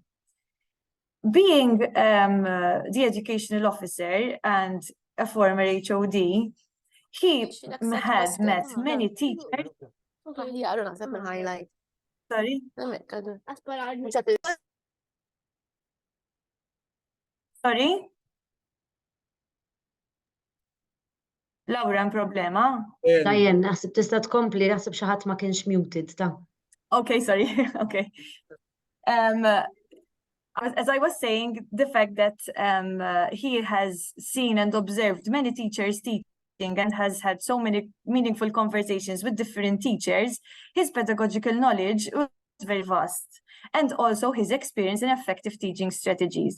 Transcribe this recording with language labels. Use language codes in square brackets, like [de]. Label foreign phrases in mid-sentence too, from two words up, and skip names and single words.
[en] Being the educational officer and a former HOD, he had met many teachers. Sorry? Sorry? Laura, [mt] problema? Dajen, naħseb tista' tkompli, naħseb xi ħadd ma kienx muted ta'. [en] Okay, sorry. Okay. As I was saying, the fact that he has seen and observed many teachers teaching and has had so many meaningful conversations with different teachers, his pedagogical knowledge was very vast, and also his experience in effective teaching strategies.